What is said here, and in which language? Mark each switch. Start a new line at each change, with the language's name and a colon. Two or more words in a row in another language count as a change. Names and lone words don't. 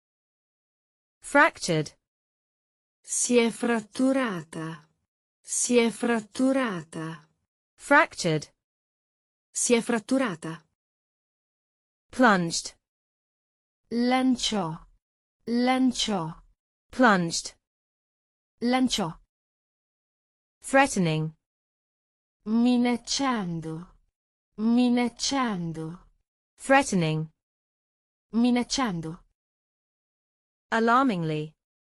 English: Fractured.
Italian: Si è fratturata. Si è fratturata.
English: Fractured.
Italian: Si è fratturata.
English: Plunged.
Italian: Lanciò. Lanciò.
English: Plunged.
Italian: Lanciò.
English: Threatening.
Italian: Minacciando. Minacciando.
English: Threatening.
Italian: Minacciando.
English: Alarmingly.